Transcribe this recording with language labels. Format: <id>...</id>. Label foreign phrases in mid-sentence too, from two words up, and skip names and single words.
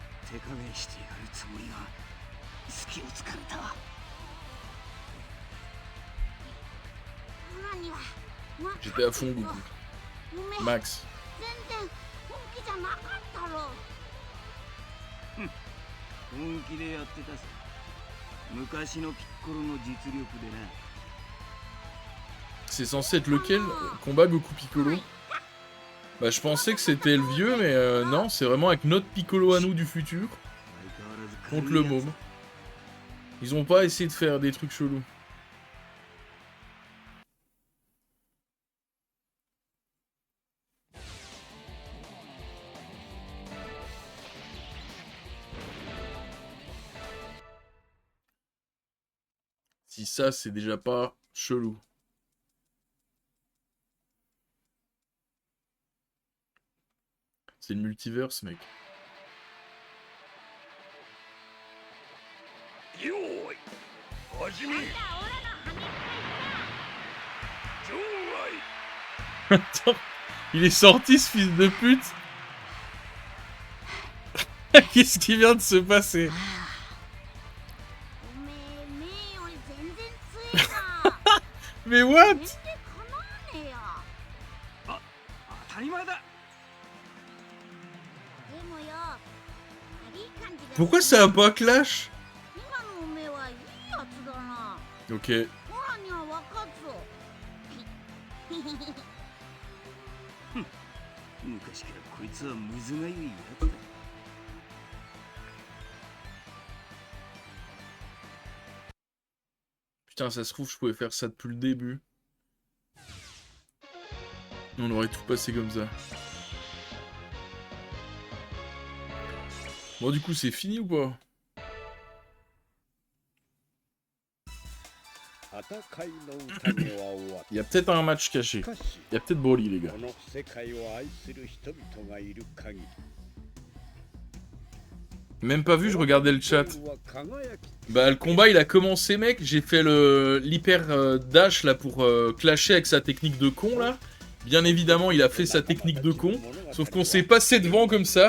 <ja>手加減してやるつもりが隙を突かれた。オラには</ja> <fr>J'étais à fond, Goku.</fr> <ja>ごめん</ja> <fr>Max.</fr> <ja>全然本気じゃなかったろ。本気でやってたさ。昔のピッコロの実力でな。</ja> <fr>C'est censé être lequel? Combat Goku Piccolo? Bah je pensais que c'était le vieux, mais non, c'est vraiment avec notre Piccolo à nous du futur</fr> <ja>相変わらず</ja> <fr>contre le môme. Ils ont pas essayé de faire des trucs chelous. Si ça, c'est déjà pas chelou. C'est le multiverse, mec.</fr> <ja>よーい始め</ja> <fr>Attends, il est sorti ce fils de pute. Qu'est-ce qui vient de se passer?</fr> <ja>おめえ目より全然強いな。</ja> <fr>Mais what?</fr> <ja>全然かなわねえよ。当たり前だ。でもよ、いい感じで</ja> <fr>Pourquoi ça a pas clash?</fr> <ja>今のおめえはいいやつだな。</ja> <fr>Ok.</fr> <ja>オラには分かっぞ。昔からこいつはむずがゆいやつだ。</ja> <fr>Putain, ça se trouve, je pouvais faire ça depuis le début. On aurait tout passé comme ça. Bon, du coup, c'est fini ou pas?</fr> <ja>戦いの宴は終わっ</ja> <fr>Il y a peut-être un match</fr> <ja>た。</ja> <fr>caché.</fr> <ja>しかし</ja> <fr>Il y a peut-être Broly, les gars.</fr> <ja>この世界を愛する人々がいる限り</ja> <fr>Même pas vu, je regardais le chat.</fr> <ja>は輝き</ja> <fr>Bah, le combat, il a commencé, mec. J'ai fait l'hyper dash, là, pour clasher avec sa technique de con, là. Bien évidemment, il a fait sa technique de con. Sauf qu'on s'est passé devant comme ça.</fr>